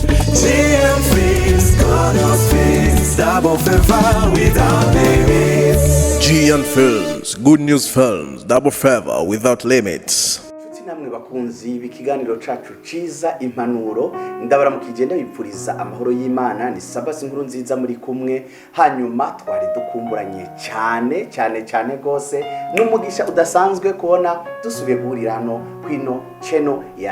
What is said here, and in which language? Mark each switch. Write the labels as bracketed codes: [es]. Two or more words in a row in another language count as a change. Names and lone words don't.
[en] GN Films, good news films, double favor without limits. GN Films, good news films, double favor without limits. [rn] namwe bakunzi b'ikiganiro cacu ciza impanuro ndabaramukije ndabipfuriza amahoro y'Imana ni Sabasi nkuru nziza muri kumwe hanyuma twari dukumburanye cyane gose n'umugisha udasanzwe kubona dusubiye guhurira hano kwino channel ya